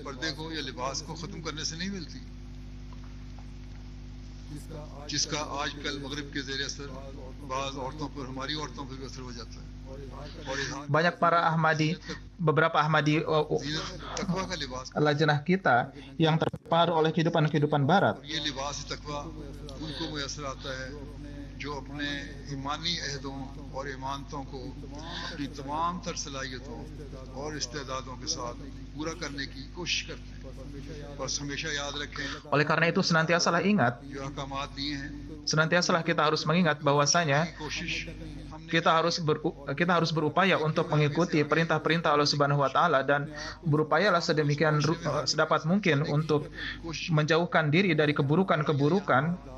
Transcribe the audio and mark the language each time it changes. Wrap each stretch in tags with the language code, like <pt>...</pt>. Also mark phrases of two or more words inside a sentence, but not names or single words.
<id>Banyak para Ahmadi, beberapa Ahmadi lajnah kita yang terpengaruh oleh kehidupan barat.</id> <ur>جو اپنے ایمانی عہدوں اور امانتوں کو اپنی تمام تر صلاحیتوں اور استعدادوں کے ساتھ پورا کرنے کی کوشش کرتے ہیں اور ہمیشہ یاد رکھیں.</ur> <id>Oleh karena itu senantiasalah ingat, senantiasalah kita harus mengingat bahwasanya kita harus berupaya untuk mengikuti perintah-perintah</id> <ar>الله سبحانه وتعالى,</ar> <id>dan berupayalah sedemikian sedapat mungkin untuk menjauhkan diri dari keburukan-keburukan,</id>